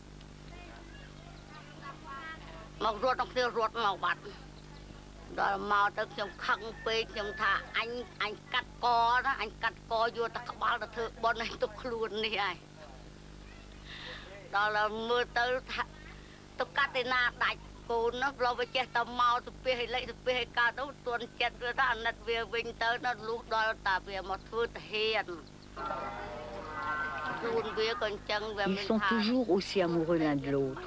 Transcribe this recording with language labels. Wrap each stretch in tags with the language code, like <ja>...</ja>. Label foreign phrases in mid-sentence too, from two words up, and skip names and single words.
<km>មករត់ដល់គ្នារត់មកបាត់ដល់មកទៅខ្ញុំខឹងពេកខ្ញុំថាអញកាត់កណាអញកាត់កយកតែក្បាលទៅធ្វើបន់ឲ្យទុកខ្លួននេះហើយដល់មើលទៅថាទៅកាត់ឯណាដាច់កូនណាព្រោះវាចេះតែមកទៅពេលឲ្យលេខទៅពេលឲ្យកើតទៅទន់ចិត្តវាថាអាណិតវាវិញទៅដល់លុះដល់តាវាមកធ្វើតាហ៊ាន</km> <fr>Ils sont toujours aussi amoureux l'un de l'autre.</fr>